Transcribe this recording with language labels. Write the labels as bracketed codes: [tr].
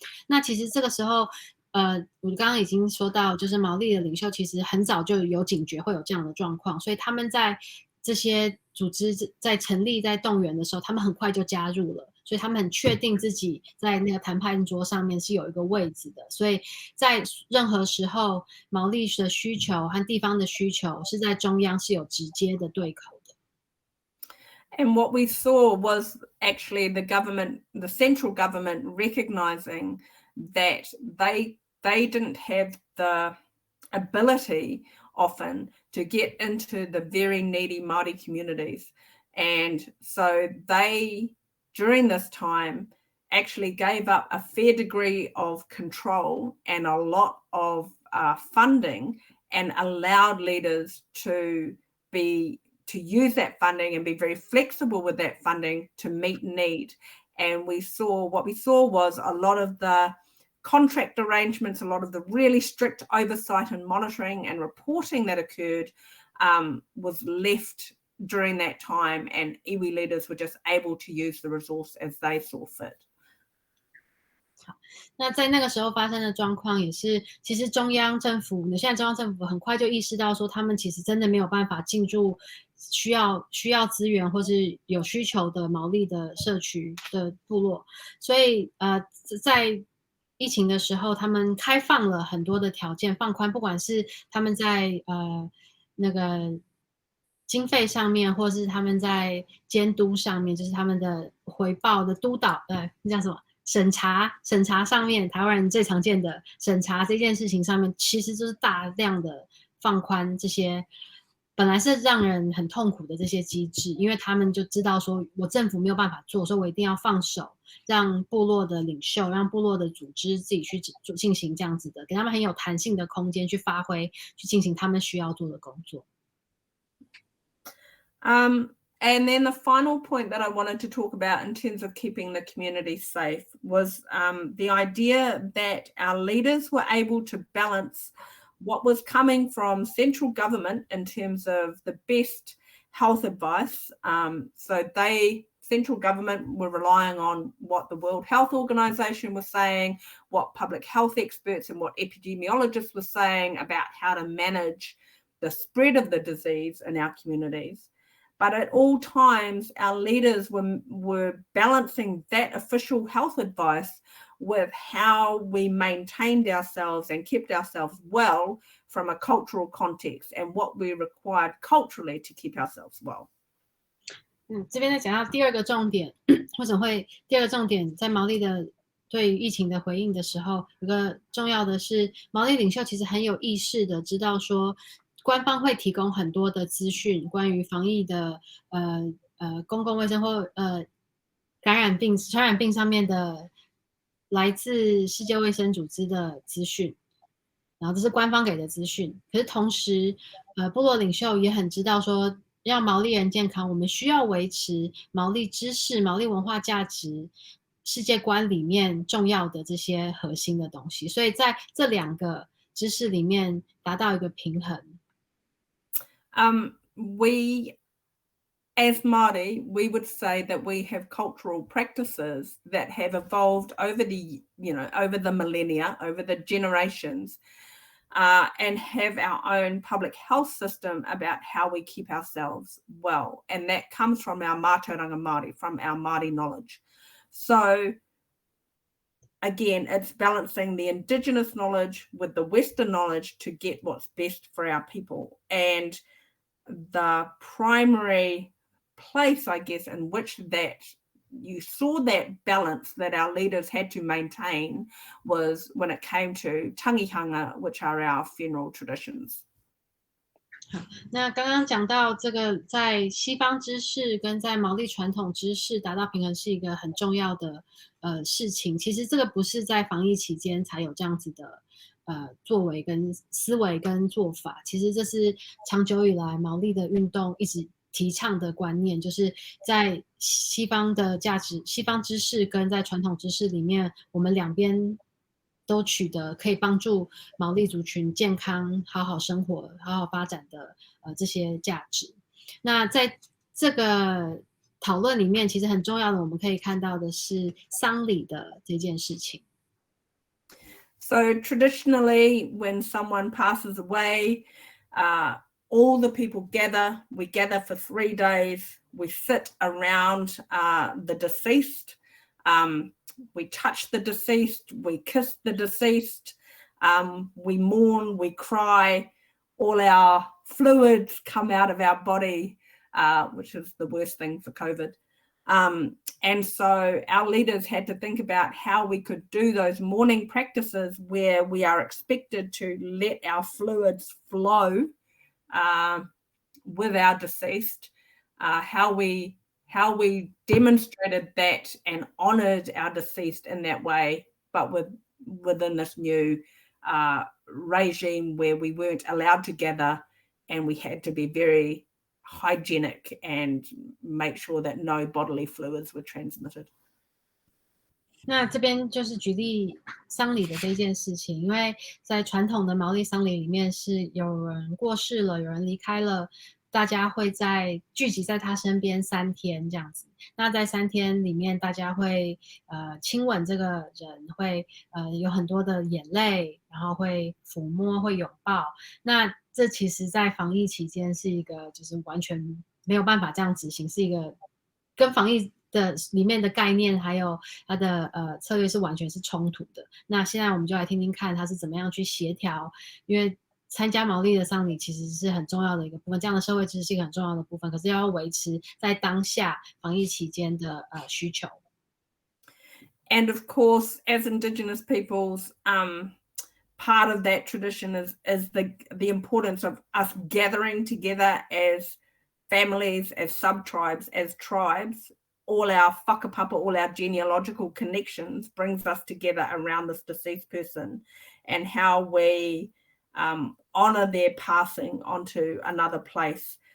[zh] 那其实这个时候我刚刚已经说到，就是毛利的领袖其实很早就有警觉会有这样的状况，所以他们在这些组织在成立在动员的时候，他们很快就加入了，所以他们很确定自己在那个谈判桌上面是有一个位置的，所以在任何时候毛利的需求和地方的需求是在中央是有直接的对口的。 [en] And what we saw was actually the central government recognizing that they didn't have the ability often to get into the very needy Māori communities. And so they, during this time, actually gave up a fair degree of control and a lot of funding, and allowed leaders to use that funding and be very flexible with that funding to meet need. And what we saw was a lot of the contract arrangements, a lot of the really strict oversight and monitoring and reporting that occurred was left during that time, and iwi leaders were just able to use the resource as they saw fit. [zh] 好，那在那个时候发生的状况也是，其实中央政府，现在中央政府很快就意识到说，他们其实真的没有办法进驻需要资源或是有需求的毛利的社区的部落，所以在疫情的时候，他们开放了很多的条件，放宽，不管是他们在那个经费上面，或是他们在监督上面，就是他们的回报的督导，那叫什么？审查上面，台湾人最常见的审查这件事情上面，其实就是大量的放宽这些本来是让人很痛苦的这些机制，因为他们就知道说我政府没有办法做，所以我一定要放手，让部落的领袖，让部落的组织自己去进行这样子的，给他们很有弹性的空间去发挥，去进行他们需要做的工作。 [en] And then the final point that I wanted to talk about in terms of keeping the community safe was the idea that our leaders were able to balance what was coming from central government in terms of the best health advice. So central government were relying on what the World Health Organization was saying, what public health experts and what epidemiologists were saying about how to manage the spread of the disease in our communities. But at all times, our leaders were balancing that official health advice with how we maintained ourselves and kept ourselves well from a cultural context and what we required culturally to keep ourselves well. [zh] 这边在讲到第二个重点，为什么会第二个重点在毛利的对于疫情的回应的时候，有个重要的是，毛利领袖其实很有意识的知道说，官方会提供很多的资讯，关于防疫的公共卫生或传染病上面的来自世界卫生组织的资讯，然后这是官方给的资讯。可是同时，部落领袖也很知道说，要毛利人健康，我们需要维持毛利知识、毛利文化价值、世界观里面重要的这些核心的东西，所以在这两个知识里面达到一个平衡。 [en] We, as Māori, we would say that we have cultural practices that have evolved over the millennia, over the generations, and have our own public health system about how we keep ourselves well. And that comes from our mātauranga Māori, from our Māori knowledge. So again, it's balancing the Indigenous knowledge with the Western knowledge to get what's best for our people. And the primary place, I guess, in which that you saw that balance that our leaders had to maintain was when it came to tangihanga, which are our funeral traditions. [zh] 那刚刚讲到这个，在西方知识跟在毛利传统知识达到平衡是一个很重要的事情。其实这个不是在防疫期间才有这样子的作为跟思维跟做法，其实这是长久以来毛利的运动一直提倡的观念，就是在西方的价值、西方知识跟在传统知识里面，我们两边都取得可以帮助毛利族群健康、好好生活、好好发展的这些价值。那在这个讨论里面，其实很重要的，我们可以看到的是丧礼的这件事情。 [en] So traditionally, when someone passes away, all the people gather. We gather for 3 days. We sit around the deceased. We touch the deceased. We kiss the deceased. We mourn. We cry. All our fluids come out of our body, which is the worst thing for COVID. And so our leaders had to think about how we could do those mourning practices where we are expected to let our fluids flow with our deceased, how we demonstrated that and honored our deceased in that way, but within this new regime where we weren't allowed to gather and we had to be very hygienic and make sure that no bodily fluids were transmitted. [zh] 那这边就是举例丧礼的这件事情，因为在传统的毛利丧礼里面是有人过世了，有人离开了，大家会聚集在他身边3天这样子。那在3天里面，大家会亲吻这个人，会有很多的眼泪，然后会抚摸，会拥抱。那这其实在防疫期间是一个就是完全没有办法这样执行，是一个跟防疫的里面的概念还有它的策略是完全是冲突的。那现在我们就来听听看他是怎么样去协调，因为参加毛利的丧礼其实是很重要的一个部分，这样的社会知识是一个很重要的部分，可是要维持在当下防疫期间的需求。 [en] And of course, as Indigenous peoples, part of that tradition is the importance of us gathering together as families, as sub-tribes, as tribes. All our whakapapa, all our genealogical connections brings us together around this deceased person, and how we honor their passing onto another place.